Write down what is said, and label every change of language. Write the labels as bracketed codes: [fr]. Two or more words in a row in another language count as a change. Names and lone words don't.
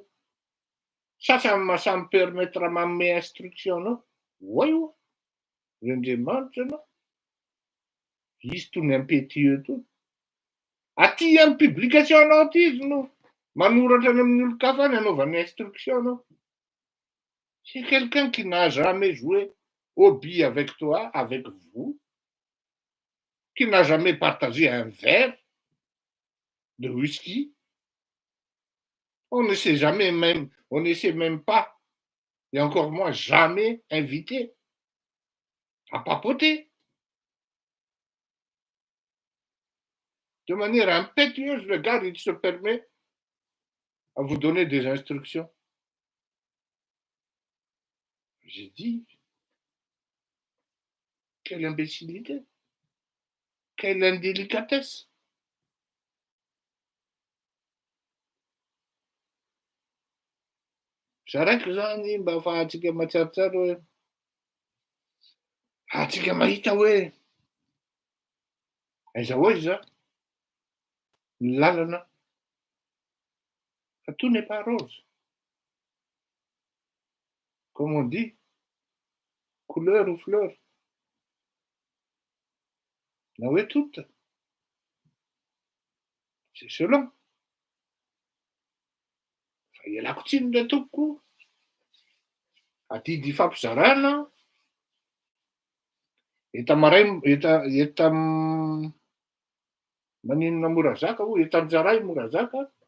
[mg] Sasany mahasamy permettre manome instruction anao. Oay io. Rendriamanitra anao. Izy toy ny MPTE toy. Aty amin'ny publication anao aty izy no manoratra any amin'ny olon-kafa any anaovany instruction anao. [fr] C'est quelqu'un qui n'a jamais joué au billes avec toi, avec vous, qui n'a jamais partagé un verre de whisky. On ne sait jamais même, on ne sait même pas, et encore moins jamais invité à papoter. De manière impétueuse, le gars, il se permet à vous donner des instructions. J'ai dit, quelle imbécilité, quelle indélicatesse. [mg] Saraiky zany mba ahafahantsika matsaritsara hoe ahatsika mahita hoe aiza hoaiza ny lalana. [fr] Fa tout n'est pas rose. Comme on dit, couleur ou fleur. [mg] Na hoe [fr] toute. C'est selon. [mg] Fa ialako tsiny indray tompoko. Adidy ifampizarana. Eta maninona Morazaka ho etan-jaray Morazaka.